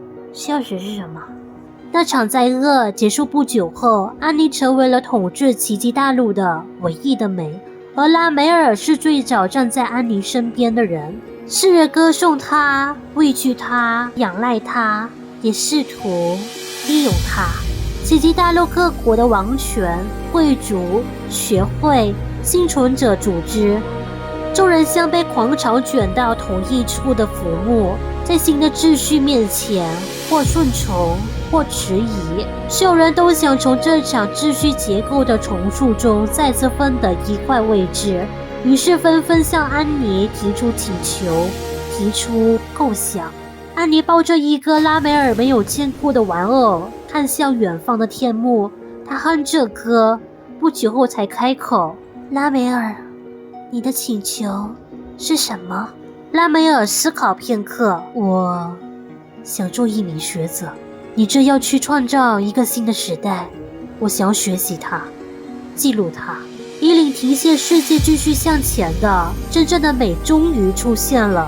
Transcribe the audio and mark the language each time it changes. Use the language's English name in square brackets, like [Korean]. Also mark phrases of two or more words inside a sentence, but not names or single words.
[Chinese] 秀實是什麼？那場災厄結束不久後，安妮成為了統治奇蹟大陸的唯一的美，而拉梅爾是最早站在安妮身邊的人。世人歌頌她，畏懼她，仰賴她，也試圖利用她。奇蹟大陸各國的王權、貴族、學會、幸存者組織，眾人像被狂潮捲到同一處的浮木，在新的秩序面前，或順從，或遲疑，所有人都想從這場秩序結構的重塑中再次分得一塊位置，於是紛紛向安妮提出請求，提出構想。安妮抱着一個拉梅爾沒有見過的玩偶，看向遠方的天幕，她哼着歌，不久後才開口：拉梅爾，你的請求是什麼？拉梅爾思考片刻，我想做一名学者。你这要去創造一個新的時代，我想要學習它，記錄它，以令停歇世界繼續向前的真正的美終於出現了。